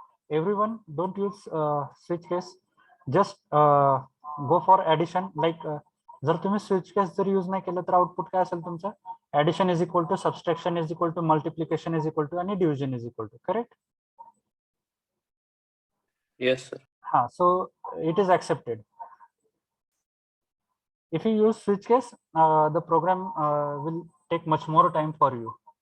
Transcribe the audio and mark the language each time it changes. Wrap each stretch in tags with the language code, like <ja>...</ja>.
<en>Everyone, don't use switch case. Just go for addition.</en> <mr>Like जर तुम्ही switch case जर use नाही केलं तर आउटपुट काय असेल तुमचं?</mr> <en>Addition is equal to subtraction is equal to multiplication is equal to आणि division is equal to, correct? Yes, sir. So it is accepted. If you use switch case, the program will take much more time for you.</en>